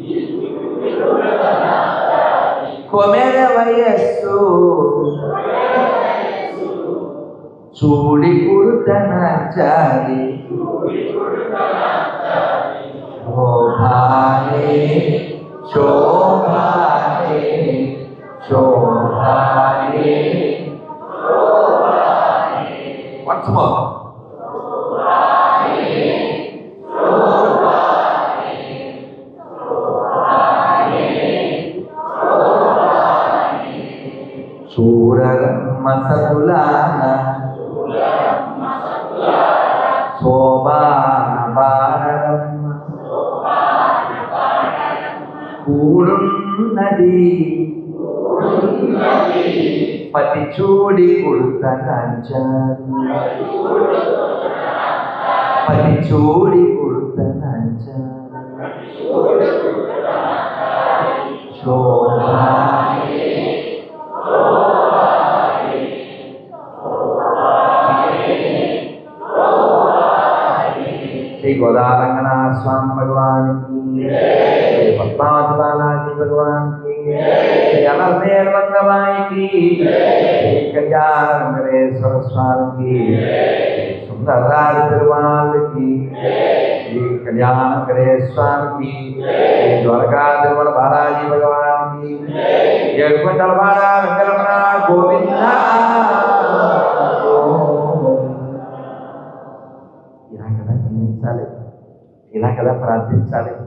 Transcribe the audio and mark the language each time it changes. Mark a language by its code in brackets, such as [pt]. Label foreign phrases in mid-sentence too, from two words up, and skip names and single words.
[te] కొమెర వయస్సు చూడి కురుత నచ్చాలి శోభానే శోభానే శోభానే [en] once more [te] చూడరమ్మ సతులాన శోభాన బారమ్మ కూడున్నది పతి చూడి కుడుతనంచారు, పతి చూడి కుడుతనంచారు. [hi] श्री गोदारंगनाथ स्वामी भगवान की, श्री पद्मावती बालाजी भगवान की, श्री अनलमेल मंगमाई की, श्री कल्याण वेंकटेश्वर स्वामी की, श्री सुंदरराज पेरुमाल की, श्री कल्याण वेंकटेश्वर स्वामी की, श्री द्वारका तिरुमल बालाजी भगवान की, येलकुंडल बाला वेंकटरमण गोविंदा. [te] ఇలా కదా జీవించాలి, ఇలా కదా ప్రార్థించాలి.